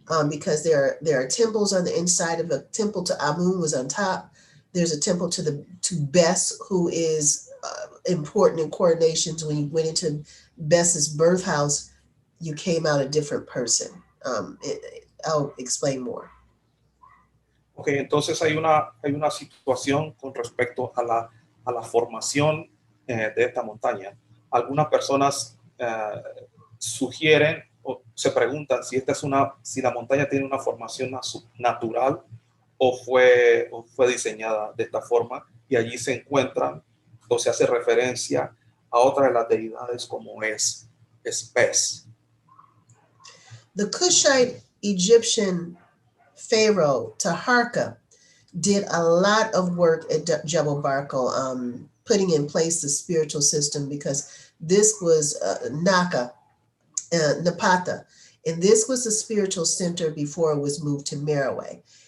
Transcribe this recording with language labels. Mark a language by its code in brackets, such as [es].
[en] Because there are temples on the inside of a temple to Amun was on top. There's a temple to Bes, who is important in coronations. When you went into Bes's birth house, you came out a different person. I'll explain more. [es] Ok, entonces hay una situación con respecto a la formación de esta montaña. Algunas personas sugieren o se preguntan si la montaña tiene una formación natural o fue diseñada de esta forma, y allí se encuentran o se hace referencia a otra de las deidades como es Bes. [en] The Kushite Egyptian pharaoh Taharka did a lot of work at Jebel Barkal, putting in place the spiritual system, because this was Napata, and this was the spiritual center before it was moved to Meroe.